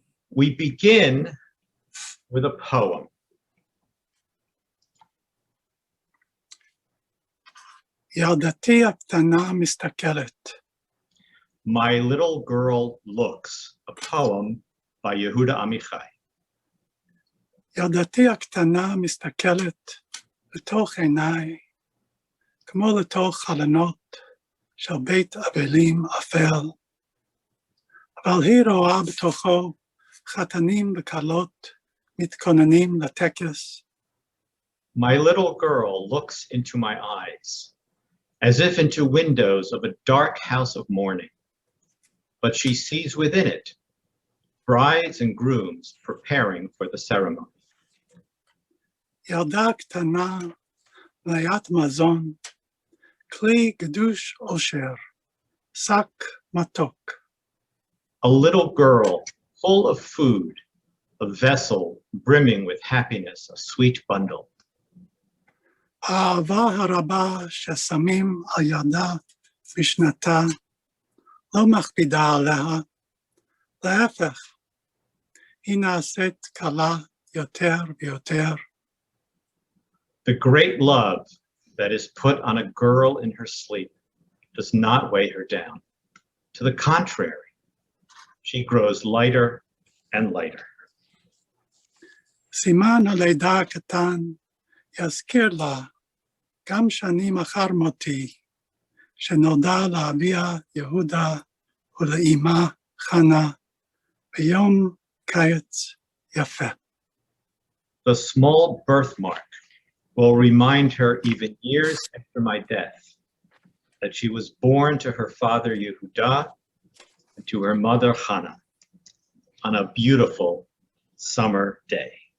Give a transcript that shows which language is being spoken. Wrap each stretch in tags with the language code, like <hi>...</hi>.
<en>We begin with a poem.</en> <he>ילדתי הקטנה מסתכלת.</he> <en>My Little Girl Looks, a poem by Yehuda Amichai.</en> <he>ילדתי הקטנה מסתכלת לתוך עיניי, כמו לתוך חלונות של בית אבלים אפל, אבל היא רואה בתוכו חתנים וכלות מתכוננים לטקס.</he> <en>My little girl looks into my eyes, as if into windows of a dark house of mourning, but she sees within it brides and grooms preparing for the ceremony.</en> <he>ילדה קטנה, מלאת מזון, כלי גדוש אושר, שק מתוק.</he> <en>A little girl full of food, a vessel brimming with happiness, a sweet bundle.</en> <he>האהבה הרבה ששמים על ידה בשנתה, לא מכבידה עליה, להפך, היא נעשית קלה יותר ויותר.</he> <en>The great love that is put on a girl in her sleep does not weigh her down. To the contrary, she grows lighter and lighter.</en> <he>סימן הלידה הקטן יזכיר לה גם שנים אחר מותי, שנולדה לאביה יהודה ולאמה חנה ביום קיץ יפה.</he> <en>The small birthmark will remind her even years after my death that she was born to her father Yehuda and to her mother Hannah on a beautiful summer day.</en>